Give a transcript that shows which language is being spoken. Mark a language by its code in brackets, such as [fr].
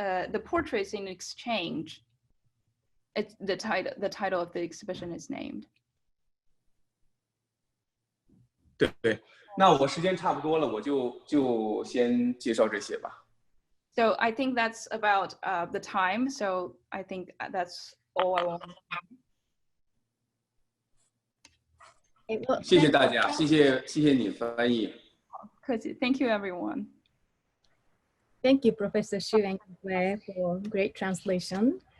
[en] The portraits in exchange. It's the title of the exhibition is named. [zh] 对。那我时间差不多了，我就先介绍这些吧。 [en] So I think that's about the time. So I think that's all I want. [zh] 谢谢大家，谢谢你翻译。 [en] Thank you, everyone. Thank you, Professor Xu and Yihui, for great translation.